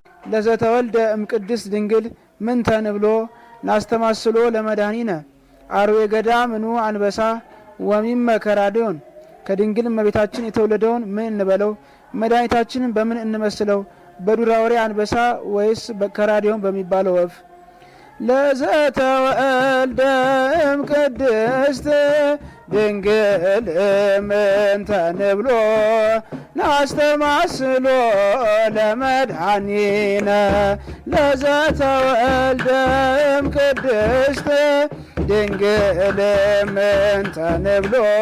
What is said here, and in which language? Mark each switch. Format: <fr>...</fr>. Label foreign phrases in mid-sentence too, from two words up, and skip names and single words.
<gez>ለዘተወልደ እምቅድስት ድንግል ምንተ ንብሎ ናስተማስሎ ለመድኃኒነ አርዌ ገዳምኑ አንበሳ ወሚመ ከራዲዮን።</gez> <am>ከድንግል እመቤታችን የተወለደውን ምን እንበለው? መድኃኒታችንን በምን እንመስለው? በዱር አውሬ አንበሳ ወይስ ከራዲዮን በሚባለው ወፍ?</am> <gez>ለዘተወልደ እምቅድስት ድንግል ምንተ ንብሎ ናስተማስሎ ለመድኃኒነ ለዘተወልደ እምቅድስት ድንግል ምንተ ንብሎ</gez>